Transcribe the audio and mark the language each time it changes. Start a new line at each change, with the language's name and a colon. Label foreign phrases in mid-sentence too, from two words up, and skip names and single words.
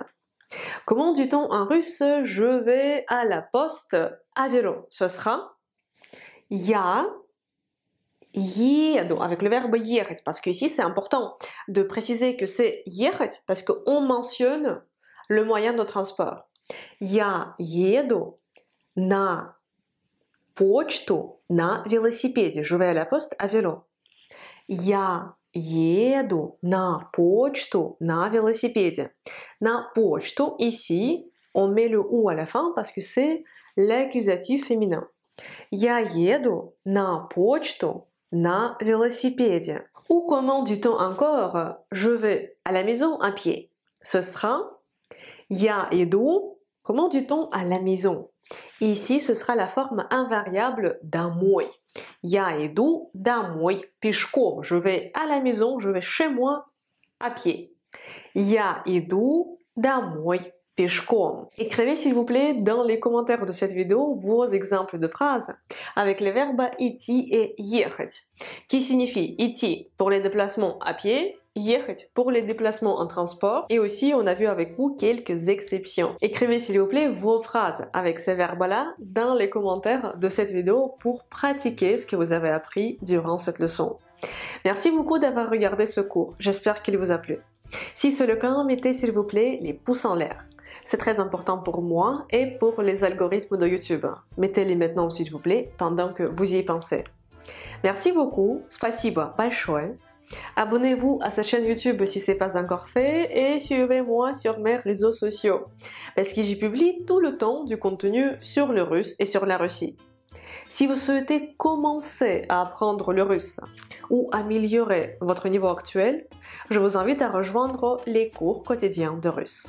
French: Comment dit-on en russe je vais à la poste à vélo? Ce sera
Russian: Я еду
French: avec le verbe ехать parce qu'ici c'est important de préciser que c'est ехать parce qu'on mentionne le moyen de transport.
Russian: Я еду на почту на велосипеде.
French: Je vais à la poste à vélo.
Russian: Я еду на почту на велосипеде. На почту,
French: ici, on met le ou à la fin parce que c'est l'accusatif féminin.
Russian: Я еду на почту на велосипеде.
French: Ou comment dit-on encore je vais à la maison à pied? Ce sera
Russian: Я иду.
French: Comment dit-on à la maison? Ici, ce sera la forme invariable домой.
Russian: Я иду домой пешком.
French: Je vais à la maison, je vais chez moi à pied.
Russian: Я иду домой пешком.
French: Écrivez s'il vous plaît dans les commentaires de cette vidéo vos exemples de phrases avec les verbes идти et ехать, qui signifie идти pour les déplacements à pied, ехать pour les déplacements en transport, et aussi on a vu avec vous quelques exceptions. Écrivez s'il vous plaît vos phrases avec ces verbes-là dans les commentaires de cette vidéo pour pratiquer ce que vous avez appris durant cette leçon. Merci beaucoup d'avoir regardé ce cours, j'espère qu'il vous a plu. Si c'est le cas, mettez s'il vous plaît les pouces en l'air. C'est très important pour moi et pour les algorithmes de YouTube. Mettez-les maintenant s'il vous plaît pendant que vous y pensez. Merci beaucoup,
Russian: спасибо большое.
French: Abonnez-vous à cette chaîne YouTube si ce n'est pas encore fait et suivez-moi sur mes réseaux sociaux parce que j'y publie tout le temps du contenu sur le russe et sur la Russie. Si vous souhaitez commencer à apprendre le russe ou améliorer votre niveau actuel, je vous invite à rejoindre les cours quotidiens de russe.